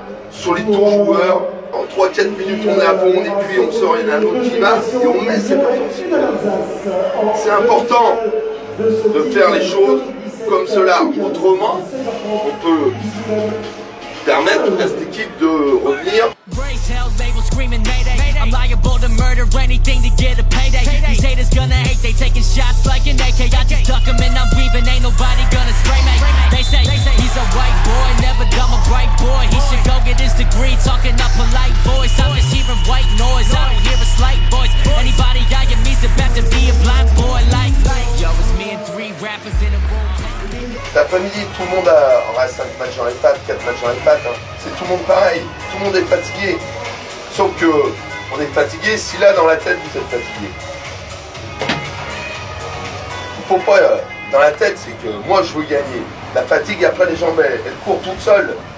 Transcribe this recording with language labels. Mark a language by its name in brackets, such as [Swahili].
[French] Sur les tours joueurs, en 3-4 minutes, on est à fond, et puis on sort, il y en a un autre qui va, et on met cette intensité-là. C'est important de faire les choses comme cela. Autrement, on peut permettre à cette équipe de revenir. [English] I'm liable to murder anything to get a payday. These haters gonna hate, they taking shots like an AK. I just duck 'em and I'm weaving, ain't nobody gonna spray me. They say he's a white boy, never dumb, a bright boy. He should go get his degree, talking up polite voice. I'm just hearing white noise, I don't hear a slight voice. Anybody eyeing me's about to be a blind boy like yo, it's me and 3 rappers in a room. [French] Cet après-midi, tout le monde aura 5 matchs dans les pattes, 4 matchs dans les pattes. Hein. C'est tout le monde pareil, tout le monde est fatigué. Sauf que on est fatigué si là dans la tête vous êtes fatigué. Il faut pas dans la tête, c'est que moi je veux gagner. La fatigue après les jambes elle court toute seule.